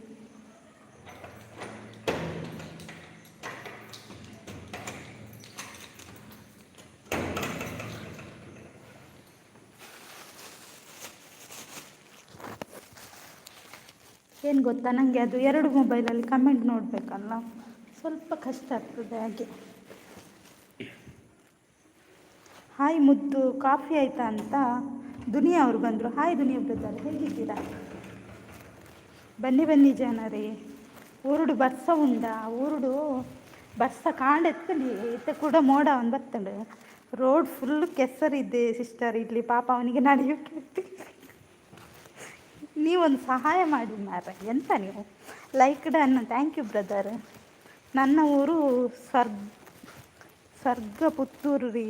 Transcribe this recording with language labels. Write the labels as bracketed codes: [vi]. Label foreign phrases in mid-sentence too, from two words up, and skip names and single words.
[kn] ಏನು ಗೊತ್ತಾ, ನನಗೆ ಅದು 2 ಮೊಬೈಲಲ್ಲಿ ಕಮೆಂಟ್ ನೋಡಬೇಕಲ್ಲ, ಸ್ವಲ್ಪ ಕಷ್ಟ ಆಗ್ತದೆ. ಹಾಗೆ ಹಾಯ್ ಮುದ್ದು, ಕಾಫಿ ಆಯಿತಾ ಅಂತ ದುನಿಯಾ ಅವರು ಬಂದರು. ಹಾಯ್ ದುನಿಯಾ ಬ್ರದರ್, ಹೇಗಿದ್ದೀರಾ? ಬನ್ನಿ ಬನ್ನಿ ಜನರೇ. [tcy] ಊರುಡು ಬರ್ಸ ಉಂಡ, ಊರುಡು ಬರ್ಸ ಕಾಂಡೆತ್ತಲಿ ಇತ್ತ ಕೂಡ ಮೋಡ ಅವನು ಬರ್ತಡೆ. [en] road full [kn] ಕೆಸರಿದೆ ಸಿಸ್ಟರ್ ಇಲ್ಲಿ. ಪಾಪ ಅವನಿಗೆ ನಡೆಯೋಕ್ಕೆ. ನೀವೊಂದು ಸಹಾಯ ಮಾಡಿ ಮಾರ್ರೆ. ಎಂತ ನೀವು [en] like done. thank you brother. [kn] ನನ್ನ ಊರು ಸರ್ಗ ಪುತ್ತೂರು ರೀ.